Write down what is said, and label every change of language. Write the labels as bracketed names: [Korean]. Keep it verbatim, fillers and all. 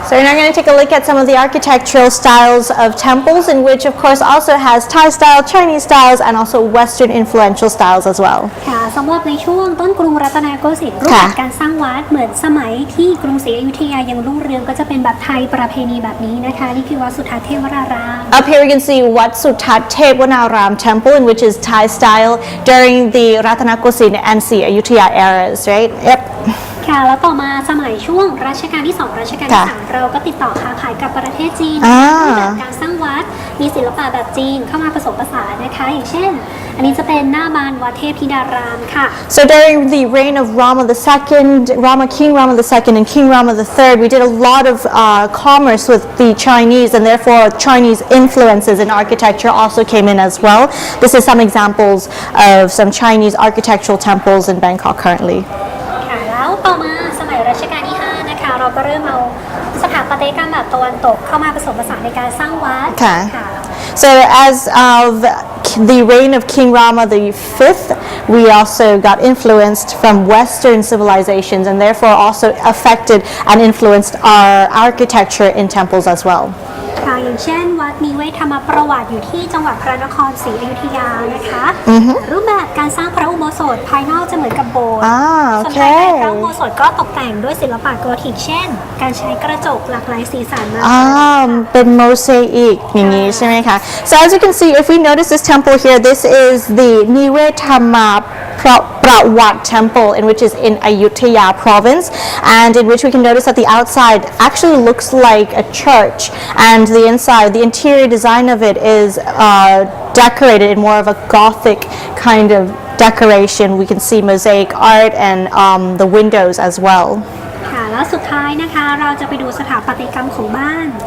[English] So we're now going to take a look at some of the architectural styles of temples, in which, of course, also has Thai style, Chinese styles, and also Western influential styles as well. [Thai] ค่ะสำหรับในช่วงต้นกรุงรัตนโกสินทร์รูปแบบการสร้างวัดเหมือนสมัยที่กรุงศรีอยุธยายังรุ่งเรืองก็จะเป็นแบบไทยประเพณีแบบนี้นะคะนี่คือวัดสุทัศน์เทวราราม [English] Up here we can see Wat Suttat Thepwanaram Temple, in which is Thai style during the Ratanakosin and Sri Ayutthaya eras, right? Yep. [Thai] ค่ะแล้วต่อมาสมัยช่วงรัชกาลที่สองรัชกาลที่ ค่ะ สามเราก็ติดต่อค้าขายกับประเทศจีน อ่า รูปแบบการสร้างวัดมีศิลปะแบบจีนเข้ามาผสมผสานนะคะอย่างเช่น อันนี้จะเป็นหน้าบานวัดเทพธิดารามค่ะ [English] So during the reign of Rama the Second, Rama King Rama the Second, and King Rama the Third, we did a lot of uh, commerce with the Chinese, and therefore Chinese influences in architecture also came in as well. This is some examples of some Chinese architectural temples in Bangkok currently. [Thai] ค่ะแล้วต่อมาสมัยรัชกาลที่ห้านะคะเราก็เริ่มเอาสถาปัตยกรรมแบบตะวันตกเข้ามาผสมผสานในการสร้างวัด [English] ค่ะ So as of the reign of King Rama the Fifth, we also got influenced from Western civilizations, and therefore also affected and influenced our architecture in temples as well. [Thai] นะคะ อย่างเช่น วัดนิเวศธรรมประวัติอยู่ที่จังหวัดพระนครศรีอยุธยานะคะ อือฮึ รูปแบบการสร้างพระอุโบสถภายนอกจะเหมือนกับโบสถ์ อ่าโอ ส่วน [English] เค [Thai] ภายในพระอุโบสถก็ตกแต่งด้วยศิลปะโกธิกเช่น การใช้กระจกหลากหลายสีสันมา อ่าเป็นโมเสอิกอย่างนี้ใช่ไหมคะ [English] so as you can see if we notice this temple here this is the Niwetama Pra- Prawat temple in which is in Ayutthaya province and in which we can notice that the outside actually looks like a church and the inside the interior design of it is uh, decorated in more of a Gothic kind of decoration we can see mosaic art and um, the windows as well [Thai] ค่ะแล้วสุดท้ายนะคะเราจะไปดูสถาปัตยกรรมของบ้าน